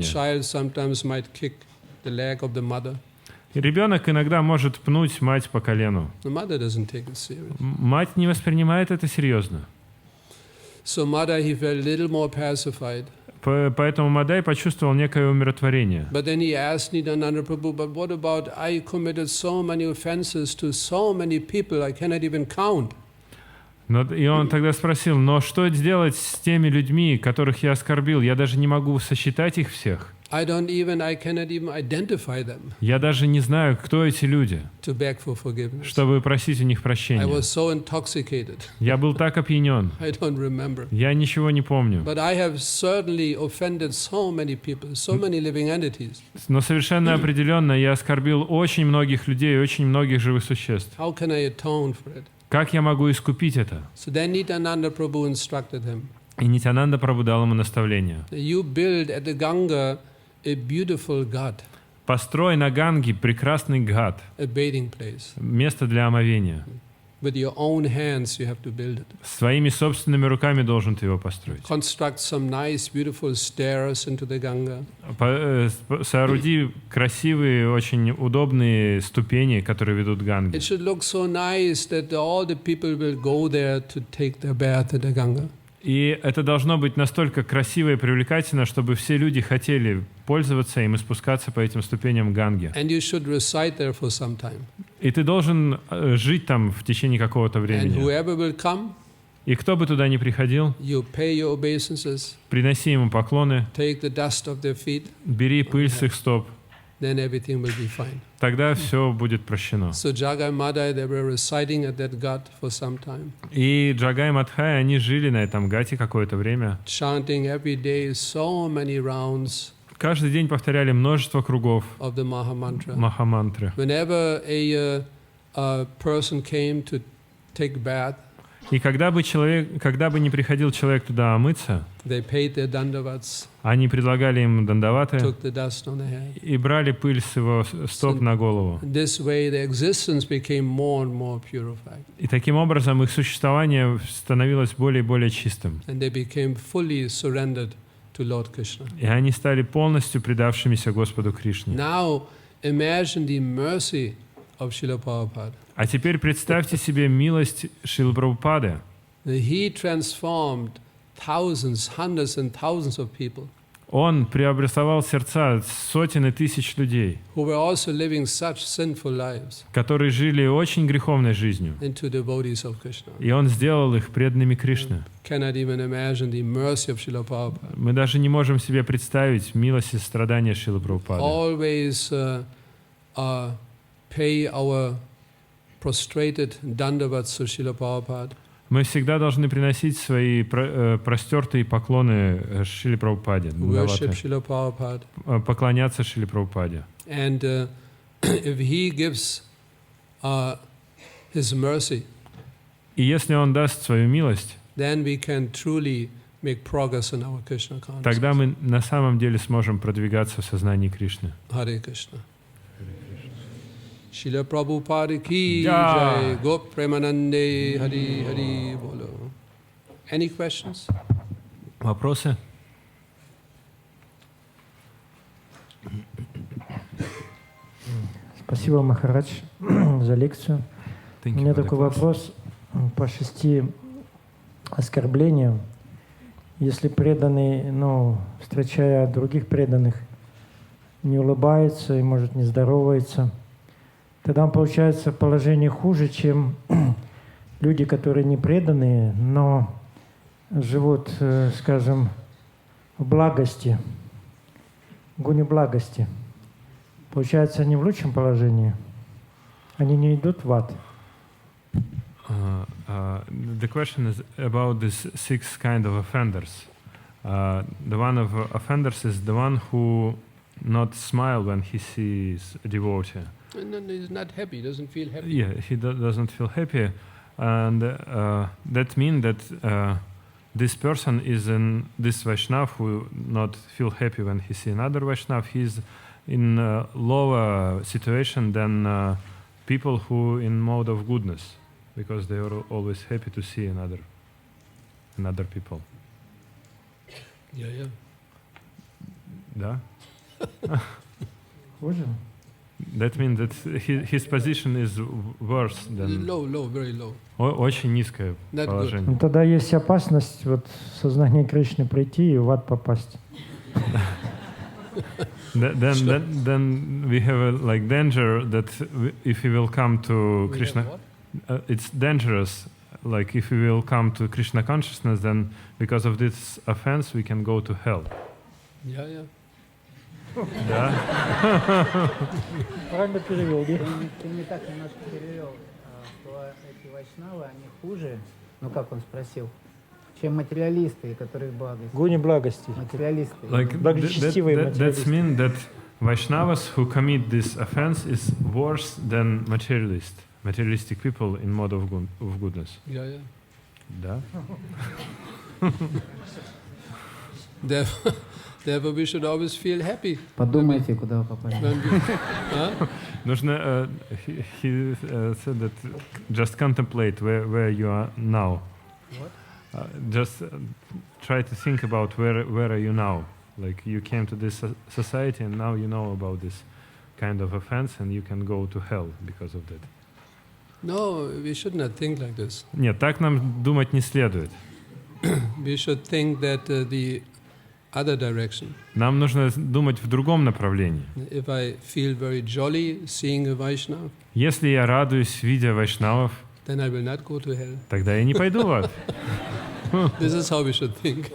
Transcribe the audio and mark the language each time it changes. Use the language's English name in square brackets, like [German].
[English] child sometimes might kick the leg of the mother. [Russian] И ребенок иногда может пнуть мать по колену. [English] The mother doesn't take it serious. [Russian] Мать не воспринимает это серьезно. [English] So mother, he felt a little more pacified. [Russian] Поэтому Мадай почувствовал некое умиротворение. [English] But then he asked Nityananda Prabhu, but what about I committed so many offenses to so many people I cannot even count? [Russian] И он тогда спросил: «Но что сделать с теми людьми, которых я оскорбил? Я даже не могу сосчитать их всех. [English] I cannot even identify them [Russian] Я даже не знаю, кто эти люди, [English] to beg for forgiveness. [Russian] чтобы просить у них [English] I [Russian] прощения. [English] was so intoxicated. [Russian] Я был так опьянен. [English] I don't remember. [Russian] Я ничего не помню. [English] But I have certainly offended so many people, so many living entities. [Russian] Но совершенно определенно я оскорбил очень многих людей, очень многих живых существ. [English] How can I atone for it? [Russian] Как я могу искупить это?» [English] So then Nityananda Prabhu instructed him. [Russian] И Нитянанда Прабху дал ему наставление. [English] You build at the Ganga a beautiful ghat, [Russian] Построй на Ганге прекрасный гhat, [English] a bathing place. [Russian] место для омовения. [English] With your own hands you have to build it. [Russian] Своими собственными руками должен ты его построить. [English] Construct some nice, beautiful stairs into the Ganga. [Russian] Сооруди красивые, очень удобные ступени, которые ведут к Ганге. [English] It should look so nice that all the people will go there to take their bath at the Ganga. [Russian] И это должно быть настолько красиво и привлекательно, чтобы все люди хотели пользоваться им и спускаться по этим ступеням Ганги. [English] And you should reside there for some time. [Russian] И ты должен жить там в течение какого-то [English] And [Russian] времени. [English] whoever will come, [Russian] И кто бы туда ни приходил, [English] you pay your obeisances, [Russian] приноси ему поклоны, [English] take the dust of their feet, [Russian] бери пыль с их стоп, [English] then everything will be fine. [Russian] тогда все будет прощено. [English] So Jagai Madhai, they were residing at that ghat for some time, [Russian] И Джагай Мадхай, они жили на этом гате какое-то время. [English] chanting every day so many rounds [Russian] Каждый день повторяли множество кругов [English] of the Mahamantra. [Russian] Махамантры. [English] Whenever a person came to take bath, [Russian] И когда бы не приходил человек туда омыться, [English] they paid their dandavats, [Russian] они предлагали им дандаваты [English] took the dust on the head. [Russian] и брали пыль с его стоп на голову. [English] This way, their existence became more and more purified. [Russian] И таким образом их существование становилось более и более чистым. [English] And they became fully surrendered to Lord Krishna. [Russian] И они стали полностью предавшимися Господу Кришне. [English] Now, imagine the mercy of Srila Prabhupada. [Russian] А теперь представьте себе милость Шрилы Прабхупады. [English] He transformed thousands, hundreds and thousands of people [Russian] Он преобразовал сердца сотен и тысяч людей, [English] who were also living such sinful lives [Russian] которые жили очень греховной жизнью. [English] into devotees of Krishna. [Russian] И Он сделал их преданными Кришне. [English] Cannot even imagine the mercy of Srila Prabhupada. [Russian] Мы даже не можем себе представить милость и страдания Шрилы Прабхупады. [English] Always pay our prostrated dandavats to Srila Prabhupada. [Russian] Мы всегда должны приносить свои простертые поклоны Шриле Прабхупаде, [English] Worship Srila Prabhupada. [Russian] поклоняться Шриле Прабхупаде. [English] And if he gives his mercy, [Russian] И если Он даст свою милость, [English] then we can truly make progress in our Krishna consciousness. [Russian] тогда мы на самом деле сможем продвигаться в сознании Кришны. [English] Hare Krishna. Srila Prabhupada ki Jai. jai, Gop Premanande, Hari Hari Bolo. Any questions? [Russian] Вопросы? Спасибо, Махарадж, за лекцию. У меня такой вопрос по 6 оскорблениям. Если преданный, встречая других преданных, не улыбается и, может, не здоровается, тогда он получается в положении хуже, чем люди, которые не преданные, но живут, скажем, в благости, в гуне благости. Получается, они в лучшем положении. Они не идут в ад. [English] The question is about these 6 kind of offenders. The one of offenders is the one who not smile when he sees a devotee. And then he's not happy, doesn't feel happy. Yeah, he doesn't feel happy, and that means that this person is in this Vaishnav who not feel happy when he see another Vaishnav. He's in a lower situation than people who in mode of goodness, because they are always happy to see another people. Yeah, yeah. [Russian] Да? Хуже? [English] That means that his position is worse than... Low, very low. [Russian] Очень низкое [English] Not good. [Russian] положение. Ну, тогда есть опасность в сознание Кришны прийти и в ад попасть. [English] Then we have a danger that if we will come to Krishna, it's dangerous. Like if we will come to Krishna consciousness, then because of this offense we can go to hell. Yeah, yeah. [Russian] Да? Правильно перевел, да? Ты не так немножко перевел, что эти вайшнавы, они хуже, как он спросил, чем материалисты, которые в благости. Гуни благости. Материалисты. [English] That means that Vaishnavas who commit this offense is worse than materialistic people in mode of goodness. Yeah, yeah. [Russian] Да? [English] Therefore, we should always feel happy. [Russian] Подумайте, куда вы попали. Нужно, [English] he said that just contemplate where you are now. What? Just try to think about where are you now. Like you came to this society and now you know about this kind of offense and you can go to hell because of that. No, we should not think like this. [Russian] Нет, так нам думать не следует. [English] We should think that the other direction. [Russian] Нам нужно думать в другом направлении. [English] If I feel very jolly seeing a Vaishnava, [Russian] Если я радуюсь, видя вайшнавов, [English] then I will not go to hell. [Russian] тогда я не пойду в ад. [English] This is how we should think.